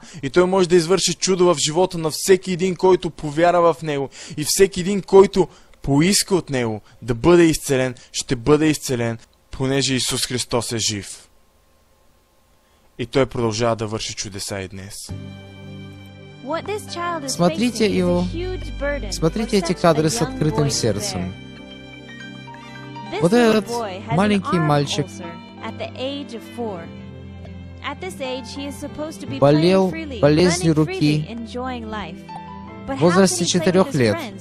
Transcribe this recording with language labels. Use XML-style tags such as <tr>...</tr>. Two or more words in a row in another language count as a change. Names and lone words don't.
<bg>И Той може да извърши чудо в живота на всеки един, който повярва в Него. И всеки един, който поиска от Него да бъде изцелен, ще бъде изцелен, понеже Исус Христос е жив. И Той продължава да върши чудеса и днес.</bg> <ru>Смотрите его, смотрите эти кадры с открытым сердцем. Вот этот маленький мальчик болел болезнью руки в возрасте 4 лет.</ru>